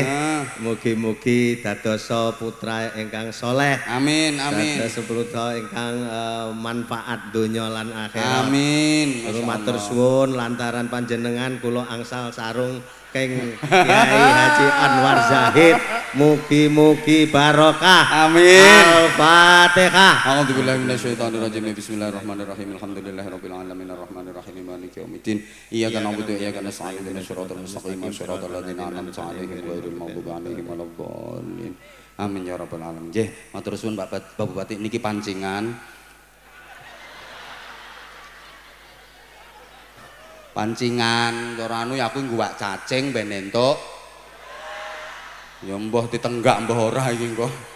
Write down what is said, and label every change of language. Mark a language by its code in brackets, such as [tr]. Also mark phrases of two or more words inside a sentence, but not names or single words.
[jv] Mugi-mugi dadosa putra ingkang soleh. Amin, amin. Dados putra ingkang manfaat donya lan akhirat. Amin. Matur suwun lantaran panjenengan kula angsal sarung keng Kiai Haji Anwar Zahid. Mugi-mugi barokah. Amin. Al-Fatihah. [ar] أعوذ بالله من الشيطان الرجيم. بسم الله الرحمن الرحيم. الحمد لله رب العالمين الرحمن الرحيم مالك يوم الدين. إياك نعبد وإياك نستعين اهدنا الصراط المستقيم صراط الذين أنعمت عليهم غير المغضوب عليهم ولا الضالين. آمين يا رب العالمين. [jv] Nggih, matur suwun Pak Bupati niki pancingan. Pancingan cara anu ya aku ngguwak cacing ben entuk. Ya mbah ditenggak mbah ora iki engko.